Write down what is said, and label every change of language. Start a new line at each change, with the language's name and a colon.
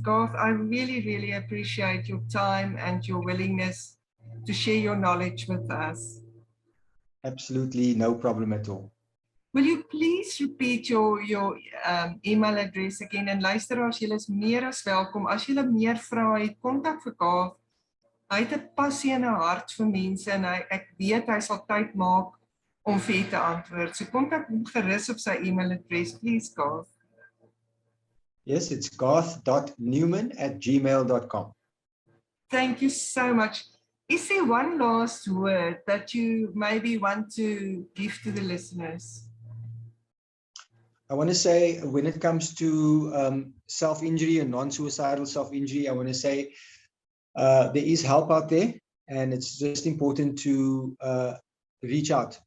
English: Garth, I really appreciate your time and your willingness to share your knowledge with us. Absolutely no problem at all. Will you please repeat your email address again?
Afrikaans: En luisteraars, julle is meer as welkom. As julle meer vrae het, kontak vir Garth. Hy het 'n passie en 'n hart vir mense, en ek weet hy sal tyd maak om vir u te antwoord. So kontak hom gerus op sy e-mailadres, please, Garth.
English: Yes, it's garth.newman@gmail.com. Thank you so much. Is there one last word that you maybe want to give to the listeners? I want to say, when it comes to self-injury and non-suicidal self-injury, I want to say there is help out there, and it's just important to reach out.